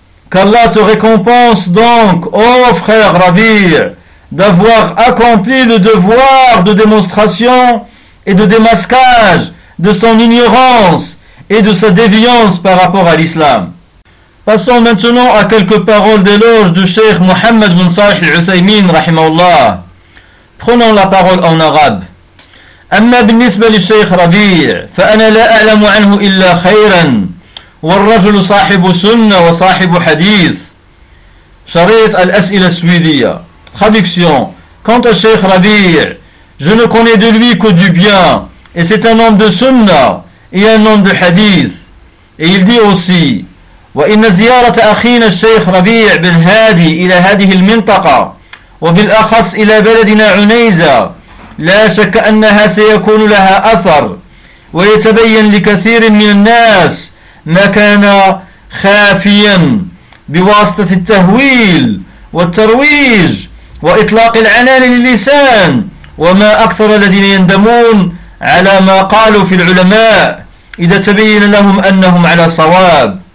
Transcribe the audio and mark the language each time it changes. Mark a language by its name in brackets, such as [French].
[French] Qu'Allah te récompense donc, ô frère Rabi', d'avoir accompli le devoir de démonstration et de démasquage de son ignorance et de sa déviance par rapport à l'islam. Passons maintenant à quelques paroles d'éloge du Cheikh Mohammed bin Salih al-Uthaymin, rahimahullah. Prenons la parole en arabe. [Arabic] أما بالنسبة للشيخ ربيع فأنا لا أعلم عنه إلا خيرا والرجل صاحب سنة وصاحب حديث. شريط الأسئلة السويدية. [French] Traduction: quant au Cheikh Rabi, je ne connais de lui que du bien, et c'est un homme de sunna et un homme de hadith. Et il dit aussi: [Arabic] وإن زيارة أخينا الشيخ ربيع بالهادي إلى هذه المنطقة وبالأخص إلى بلدنا عنيزة لا شك أنها سيكون لها أثر ويتبين لكثير من الناس ما كان خافيا بواسطة التهويل والترويج وإطلاق العنان للسان، وما أكثر الذين يندمون على ما قالوا في العلماء إذا تبين لهم أنهم على صواب.